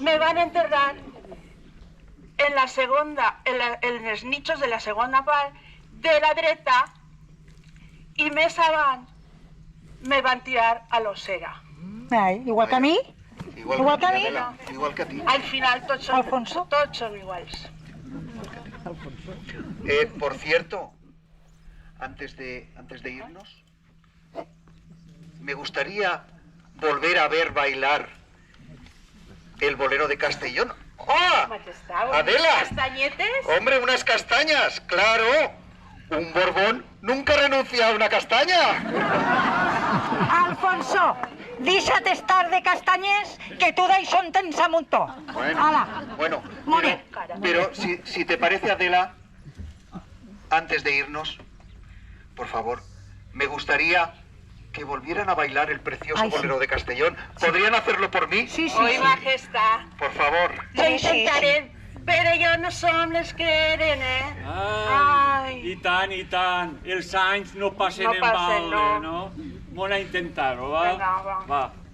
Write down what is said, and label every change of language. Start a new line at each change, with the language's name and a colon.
Catalan: Me van enterrar
Spanish: en la segunda,
Catalan: en els nichos de la segona part de la dreta i més avant me van tirar a l'ossera. Ai, igual que a mi? Igual que a mi?
Spanish: Igual que a ti.
Catalan: Al final tots són iguals.
Spanish: Por cierto, antes de irnos, me gustaría volver a ver bailar el bolero de Castellón. ¡Oh! Majestad, ¡Adela! ¿Castañetes? ¡Hombre, unas castañas! ¡Claro! Un Borbón nunca renuncia a una castaña.
Catalan: Alfonso, deixa't estar de castanyes, que tu d'això en tens a muntó.
Spanish: Bueno, pero si te parece, Adela, antes de irnos, por favor, me gustaría que volvieran a bailar el precioso bolero de Castellón. ¿Podrían hacerlo por mí?
Catalan: Sí. Oi, majestad.
Spanish: Por favor. Lo intentaré,
Catalan: però jo no som les que eren, I tant. Els anys no passen en balde, no? Anem a intentar-ho, va? Vinga, va.